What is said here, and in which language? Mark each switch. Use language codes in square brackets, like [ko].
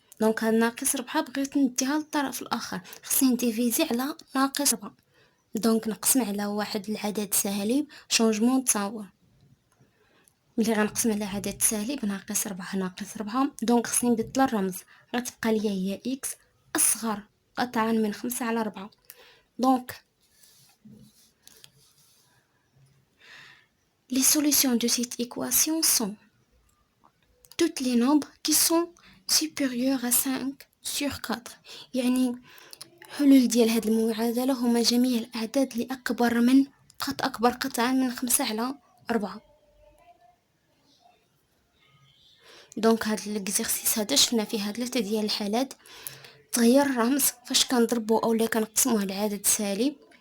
[ar] دونك هاد ناقص 4 بغيت نديها للطرف الآخر، خصني نديفيزي على ناقص 4، دونك نقسم على واحد العدد سالب [fr] شونجمون دو سامبول. [ar] ملي غنقسم على عدد سالب ناقص 4 دونك خصني نبدل الرمز، غتبقى ليا هي إكس أصغر قطعا من 5 على 4. [fr] دونك les solutions de cette équation sont tous les nombres qui sont supérieurs à 5 sur 4. [ar] يعني حلول ديال هاد المعادلة هما جميع الأعداد اللي أكبر قطعا من 5/4. دونك هاد الإكزرسيس هذا شفنا فيه 3 ديال الحالات. تغير الرمز فاش كنضربو اولا كنقسموه لعدد سالب.